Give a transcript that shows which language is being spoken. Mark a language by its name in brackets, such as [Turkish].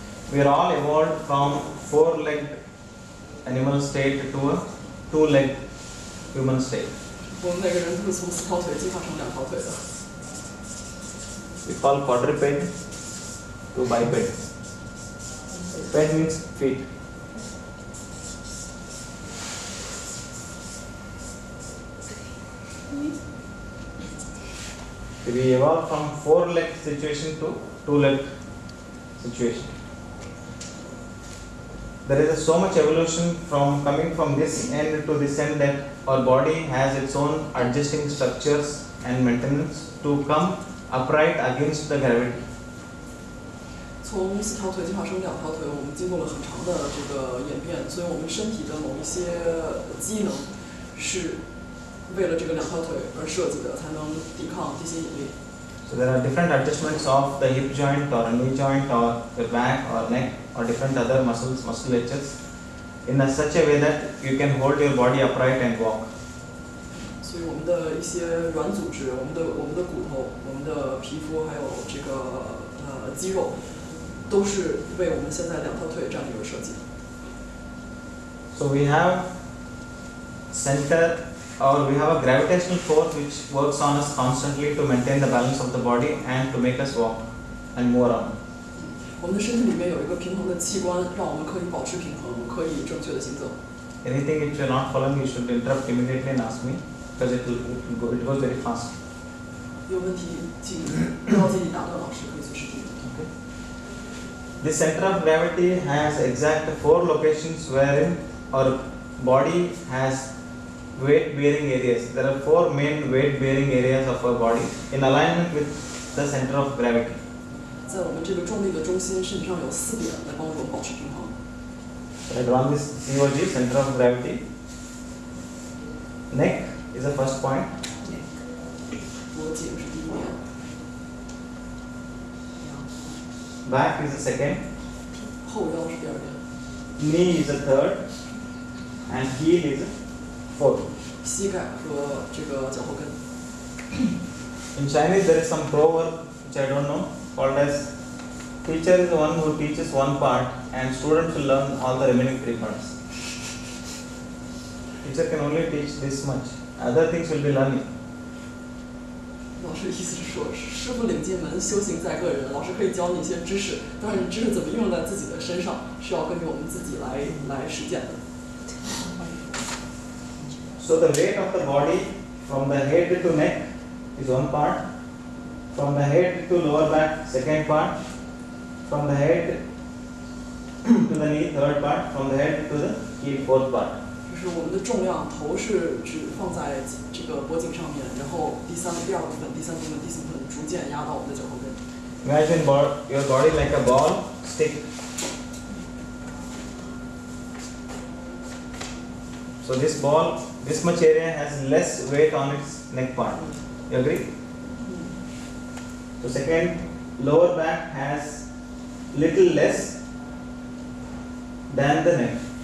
[English] We are all evolved from 4-legged animal state to a 2-legged human state. [Chinese] 我们每个人都是从4条腿进化成2条腿的。 [English] We call quadruped to biped. Ped means feet. We evolved from 4-leg situation to 2-leg situation. There is so much evolution from coming from this end to this end that our body has its own adjusting structures and maintenance to come upright against the gravity. [Chinese] 从4条腿进化成2条腿，我们经过了很长的这个演变，所以我们身体的某一些机能是为了这个2条腿而设计的，才能抵抗地心引力。 [English] So there are different adjustments of the hip joint or a knee joint or your back or neck or different other musculatures in such a way that you can hold your body upright and walk. [Chinese] 所以我们的一些软组织，我们的骨头、我们的皮肤，还有这个肌肉，都是为我们现在2条腿站立而设计的。 [English] So we have center or we have a gravitational force which works on us constantly to maintain the balance of the body and to make us walk and move around. [Chinese] 我们的身体里面有一个平衡的器官，让我们可以保持平衡，可以正确的行走。 [English] Anything which you are not following, you should interrupt immediately and ask me because it goes very fast. [Chinese] 有问题请不要介意打断老师，可以随时提问。 [English] Okay. The center of gravity has exact 4 locations wherein our body has weight-bearing areas. There are 4 main weight-bearing areas of our body in alignment with the center of gravity. [Chinese] 在我们这个重力的中心，身体上有4点来帮助我们保持平衡。 [English] So I draw this COG, center of gravity. Neck is the first point. [Chinese] 脖颈是第1点， [English] Back is the second. [Chinese] 后腰是第2点， [English] Knee is the third. And heel is the fourth. [Chinese] 膝盖和这个脚后跟。 [English] In Chinese there is some proverb which I don't know called as teacher is the one who teaches one part and students will learn all the remaining 3 parts. Teacher can only teach this much. Other things will be learning. [Chinese] 老师的意思是说，师傅领进门，修行在个人。老师可以教你一些知识，但是知识怎么用在自己的身上，是要根据我们自己来实践的。 [English] So the weight of the body from the head to neck is one part. From the head to lower back, second part. From the head to the knee, third part. From the head to the heel, fourth part. [Chinese] 就是我们的重量，头是只放在这个脖颈上面，然后第2部分、第3部分、第4部分逐渐压到我们的脚后跟。 [English] Imagine your body like a ball stick. So this ball, this much area has less weight on its neck part. You agree? So second, lower back has little less than the neck.